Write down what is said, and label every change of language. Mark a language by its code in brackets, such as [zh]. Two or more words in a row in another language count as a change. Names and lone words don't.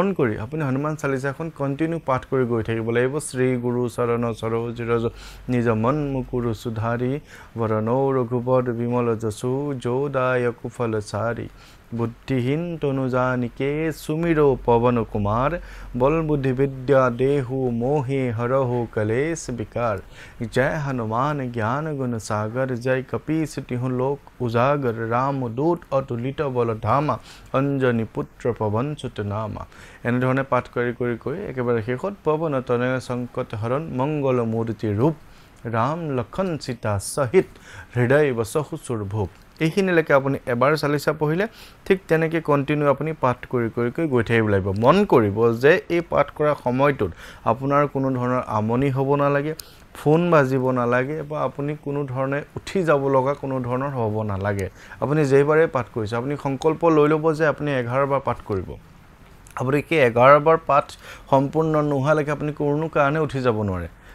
[as] কৰি আপুনি হনুমান চালিচাখন কণ্টিনিউ পাঠ কৰি গৈ থাকিব লাগিব [awa] श्री गुरु चरण सरोज रज निज मन मुकुर सुधारि बरनौ रघुपद बिमल जसु जोदायक फल चारि बुद्धिहीन तनु जानिके सुमिरो पवन कुमार बल बुद्धि विद्या देहु मोहे हरहु कलेश बिकार जय हनुमान ज्ञान गुण सागर जय कपीस तिहु लोक उजागर राम दूत अतुलित बल धामा अंजनी पुत्र पवन सुत नामा [as] এনেধৰণে পাঠ কৰি কৰি কৰি একেবাৰে শেষত [awa] पवन तनय संकट हरण मंगल मूर्ति रूप राम लक्षण सीता सहित हृदय बसहु सुरभूप [as] এইখিনিলৈকে আপুনি এবাৰ চালিচা পঢ়িলে ঠিক তেনেকৈ কণ্টিনিউ আপুনি পাঠ কৰি কৰি কৰি গৈ থাকিব লাগিব মন কৰিব যে এই পাঠ কৰা সময়টোত আপোনাৰ কোনো ধৰণৰ আমনি হ'ব নালাগে ফোন বাজিব নালাগে বা আপুনি কোনো ধৰণে উঠি যাব লগা কোনো ধৰণৰ হ'ব নালাগে আপুনি যেইবাৰে পাঠ কৰিছে আপুনি সংকল্প লৈ ল'ব যে আপুনি 11 বাৰ পাঠ কৰিব আপুনি কি 11 বাৰ পাঠ সম্পূৰ্ণ নোহোৱালৈকে আপুনি কোনো কাৰণে উঠি যাব নোৱাৰে